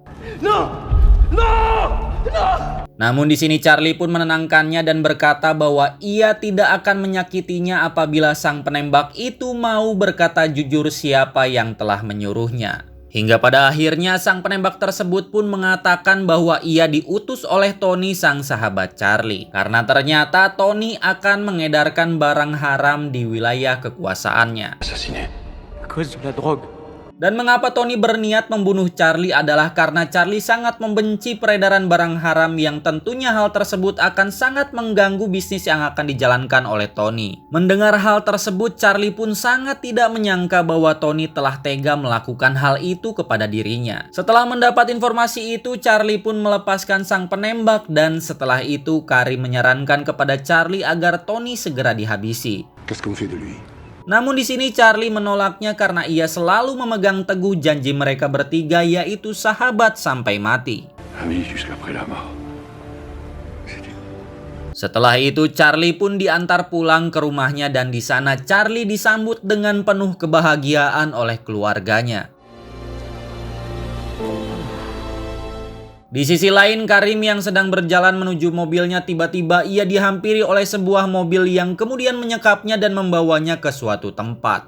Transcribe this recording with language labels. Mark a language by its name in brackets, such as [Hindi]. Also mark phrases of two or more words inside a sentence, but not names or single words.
[Indonesian] Namun di sini Charlie pun menenangkannya dan berkata bahwa ia tidak akan menyakitinya apabila sang penembak itu mau berkata jujur siapa yang telah menyuruhnya. Hingga pada akhirnya sang penembak tersebut pun mengatakan bahwa ia diutus oleh Tony, sang sahabat Charlie. Karena ternyata Tony akan mengedarkan barang haram di wilayah kekuasaannya. [French] Assassiné. À cause de la drogue. [Indonesian] Dan mengapa Tony berniat membunuh Charlie adalah karena Charlie sangat membenci peredaran barang haram yang tentunya hal tersebut akan sangat mengganggu bisnis yang akan dijalankan oleh Tony. Mendengar hal tersebut, Charlie pun sangat tidak menyangka bahwa Tony telah tega melakukan hal itu kepada dirinya. Setelah mendapat informasi itu, Charlie pun melepaskan sang penembak dan setelah itu Karim menyarankan kepada Charlie agar Tony segera dihabisi. [French] Qu'est-ce qu'on fait de lui? [Indonesian] Namun di sini Charlie menolaknya karena ia selalu memegang teguh janji mereka bertiga, yaitu sahabat sampai mati. [French] Ami jusqu'après la mort. [Indonesian] Setelah itu Charlie pun diantar pulang ke rumahnya dan di sana Charlie disambut dengan penuh kebahagiaan oleh keluarganya. Di sisi lain, Karim yang sedang berjalan menuju mobilnya, tiba-tiba ia dihampiri oleh sebuah mobil yang kemudian menyekapnya dan membawanya ke suatu tempat.